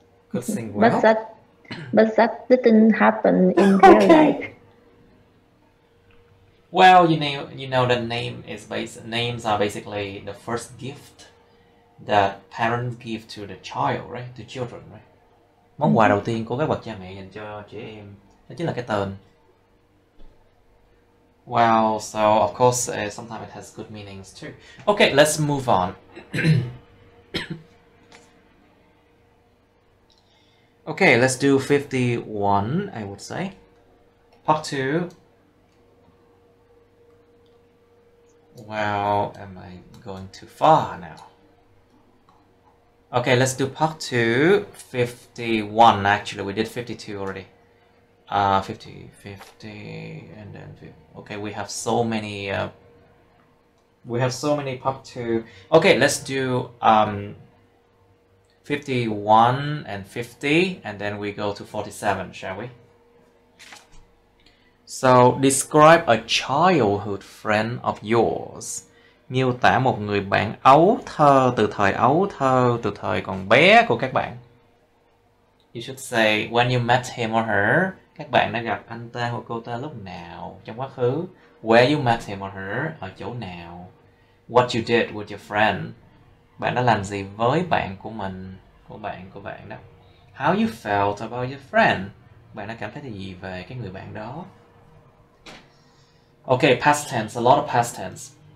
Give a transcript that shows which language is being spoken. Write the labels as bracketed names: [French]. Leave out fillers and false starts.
[English] Could sing well. But that didn't happen in real life. Well, you know that names are basically the first gift that parents give to the child, right? To children, right? [Vietnamese] Món quà đầu tiên của các bậc cha mẹ dành cho trẻ em đó chính là cái tên. [English] Well, so of course, sometimes it has good meanings too. Okay, let's move on. Okay, let's do 51, I would say. Part 2. Well, am I going too far now? Okay, let's do part 2. 51, actually, we did 52 already. 50, and then 50. Okay, we have so many part 2. Okay, let's do 51 and 50, and then we go to 47, shall we? So, describe a childhood friend of yours. [Vietnamese] Miêu tả một người bạn ấu thơ từ thời còn bé của các bạn. [English] You should say when you met him or her. [Vietnamese] Các bạn đã gặp anh ta hoặc cô ta lúc nào trong quá khứ. [English] Where you met him or her, [Vietnamese] ở chỗ nào. [English] What you did with your friend. [Vietnamese] Bạn đã làm gì với bạn của mình, của bạn đó. [English] How you felt about your friend. [Vietnamese] Bạn đã cảm thấy gì về cái người bạn đó. [English] Okay, past tense, a lot of past tense.